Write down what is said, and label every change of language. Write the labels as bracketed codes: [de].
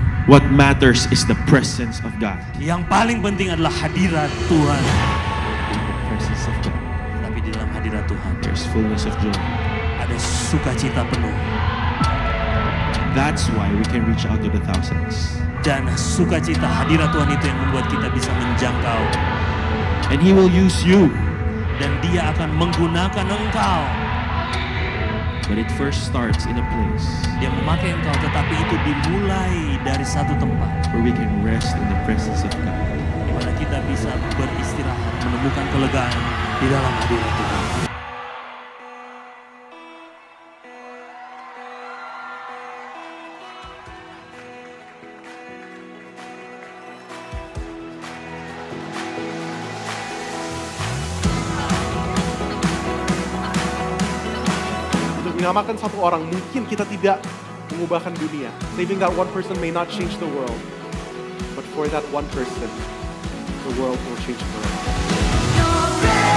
[en] What matters is the presence of God. [id] Yang paling penting adalah hadirat Tuhan. [en] The presence of God. [id] Tapi di dalam hadirat Tuhan, [en] There's fullness of joy. [id] ada sukacita penuh. [en] That's why we can reach out to the thousands. [id] Dan sukacita hadirat Tuhan itu yang membuat kita bisa menjangkau. [en] And He will use you. [id] Dan Dia akan menggunakan engkau. [en] But it first starts in a place [id] Dia memakai engkau, tetapi itu dimulai dari satu tempat [en] where we can rest in the presence of God. [id] di mana kita bisa beristirahat, menemukan kelegaan di dalam hadirat Tuhan. Menyelamatkan satu orang, mungkin kita tidak mengubahkan dunia. [en] Saving that one person may not change the world, but for that one person, the world will change forever.